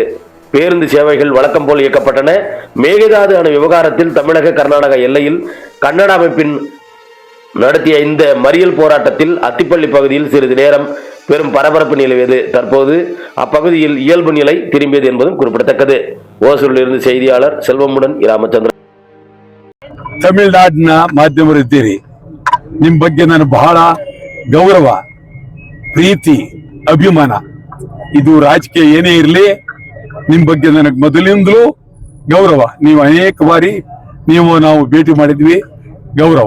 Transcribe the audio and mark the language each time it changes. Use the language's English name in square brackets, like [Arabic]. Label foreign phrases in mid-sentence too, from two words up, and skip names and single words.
[Tamil] பேருந்து சேவைகள் வழக்கம் போல் இயக்கப்பட்டன. மேகதாது அணை விவகாரத்தில் தமிழக கர்நாடக எல்லையில் கன்னட அமைப்பின் நடத்திய இந்த மறியல் போராட்டத்தில் அத்திப்பள்ளி பகுதியில் சிறிது நேரம் பெரும் பரபரப்பு நிலவியது. தற்போது அப்பகுதியில் இயல்பு நிலை திரும்பியது என்பதும் குறிப்பிடத்தக்கது. ஓசூரிலிருந்து செய்தியாளர் செல்வமுடன் ராமச்சந்திரன். [Kannada] ತಮಿಳುನಾಡಿನ ಮಾಧ್ಯಮರಿದ್ದೀರಿ. ನಿಮ್ಮ ಬಗ್ಗೆ ನಾನು ಬಹಳ ಗೌರವ, ಪ್ರೀತಿ, ಅಭಿಮಾನ. ಇದು ರಾಜಕೀಯ ಏನೇ ಇರಲಿ, ನಿಮ್ಮ ಬಗ್ಗೆ ನನಗೆ ಮೊದಲಿಂದಲೂ ಗೌರವ. ನೀವು ಅನೇಕ ಬಾರಿ ನಾವು ಭೇಟಿ ಮಾಡಿದ್ವಿ, ಗೌರವ.